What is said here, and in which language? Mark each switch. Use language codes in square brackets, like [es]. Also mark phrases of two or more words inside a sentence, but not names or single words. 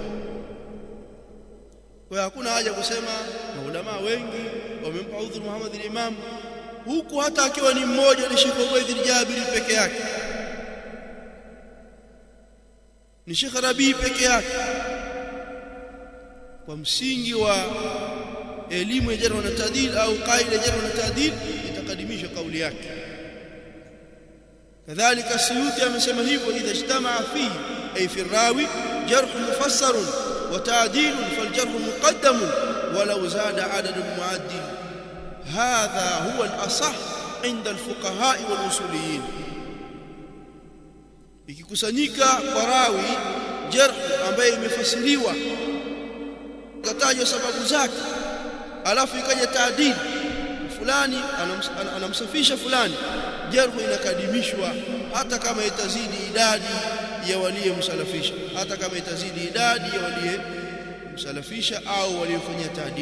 [sw] Kwa hakuna haja kusema maulama wengi wamempa udhuru Muhammad al-Imam, huku hata akiwa ni mmoja, ni Sheikh Ubayd Jabiri peke yake, ni Sheikh Rabi peke yake, kwa msingi wa elimu ya jarh na ta'dil au qaida jarh na ta'dil itakadimisha kauli yake. Kadhalika Suyuti amesema hivyo, [ar] إذا اجتمع فيه أي في راو جرح مفسر وتعديل فالجرح مقدم ولو زاد عدد المعدل هذا هو الأصح عند الفقهاء والأصوليين. [sw] Ikikusanyika kwa rawi jarh ambaye imefasiriwa katajwa sababu zake, alafu ikaja ta'dil, fulani anamsafisha fulani, jarh inakadimishwa hata kama itazidi idadi ya waliyemsalafisha, hata kama itazidi idadi ya waliyemsalafisha au waliyofanyia ta'dil.